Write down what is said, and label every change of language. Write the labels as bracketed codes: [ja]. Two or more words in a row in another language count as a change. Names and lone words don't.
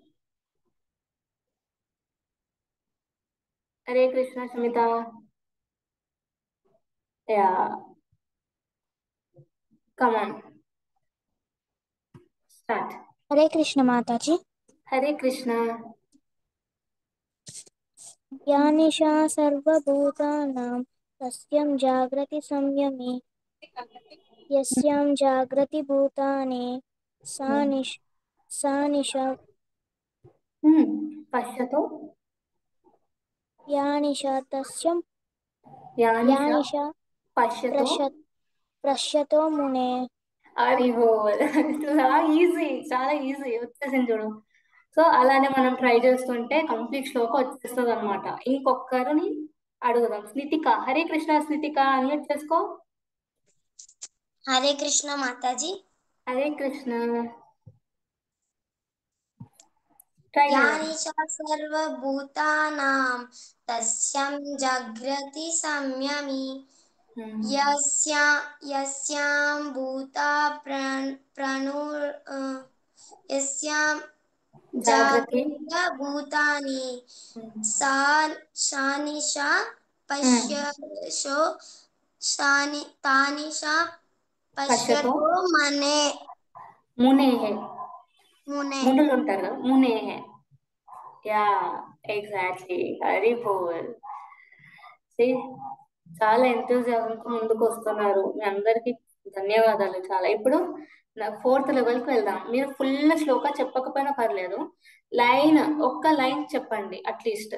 [te] హరే కృష్ణ షమిత. [en] ya come on, start. [te] హరే కృష్ణ మాతాజీ. హరే కృష్ణ. [sa] या निशा सर्वभूतानाम् तस्यां जागृति संयमे यस्यां जागृति भूतानि सा निशा పశ్యతో या निशा तस्यां यानिश पश्यतो पश्यतो मुने [te] అది చాలా ఈజీ, చాలా ఈజీ వచ్చేసింది చూడు. సో అలానే మనం ట్రై చేస్తుంటే కంప్లీట్ శ్లోకం వచ్చేస్తుంది అనమాట. ఇంకొకరిని అడుగుదాం. స్నితిక, హరే కృష్ణ. స్నితిక అన్మ్యూట్ చేసుకో. [hi] हरे कृष्ण माताजी। [te] హరే కృష్ణ. ట్రై [sa] या [te] చేయండి. [sa] निशा सर्वभूतानां तस्यां जागृति संयमी यस्यां भूता यस्यां [te] జాగ్రత్త. [sa] जागृत भूतानि सा निशा तानिशा పశ్యతో पश्यतो मने మునేహే. मुने। [te] మునులు ఉంటారు కదా, మునేహే. [en] ya exactly. [te] హరి బోల్. చాలా ఎంతోజాజంతో ముందుకు వస్తున్నారు. మీ అందరికి ధన్యవాదాలు చాలా. ఇప్పుడు [en] fourth level [te] కి వెళ్దాం. మీరు ఫుల్ శ్లోక చెప్పకపోయినా పర్లేదు, ఒక్క లైన్ చెప్పండి అట్లీస్ట్.